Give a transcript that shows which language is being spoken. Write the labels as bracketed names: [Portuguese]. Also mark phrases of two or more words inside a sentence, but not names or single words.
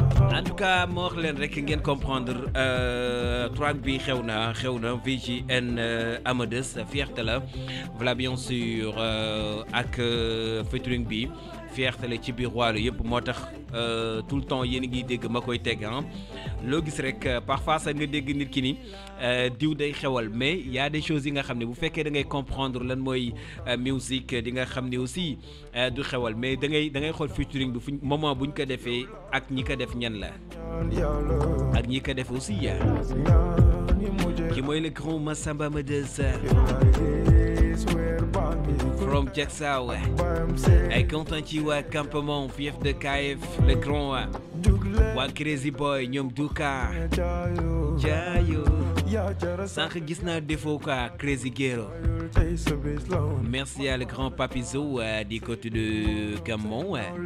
[French] En tout cas, [Wolof] ma wax leen rek ngeen comprendre, euh, track bi xew na, xew na, V G N, euh, Amadeus, fierté la. [French] Voilà, bien sûr, [Wolof] euh, ak, euh, featuring bi, fierté la ci biir Waalo yëpp, moo tax Euh, [French] tout le temps, [Wolof] yéen a ngi dégg ma koy teg, hein. Loo gis rek, euh, parfois sax nga dégg nit ki ni, euh, diw day xewal, [French] mais y a des choses [Wolof] yi nga xam ne bu fekkee da ngay comprendre lan mooy, euh, musique, di nga xam ne aussi, euh, du xewal, mais da ngay, da ngay xool featuring bi fuñ, moment buñ ko defee ak ñi ko def ñan la. Ak ñi ko def aussi, euh. Ki mooy le Grand Massamba Medes. From Jackson, ay content ci waa campement, [French] fief de K F, le grand, [Wolof] waa Crazy Boy, ñoom Duka, Jaayo. Sànq gis naa défaut quoi, Crazy Girl. [French] Merci à le grand Papizo, euh, [Wolof] di ko [French] de Gabon, ouais.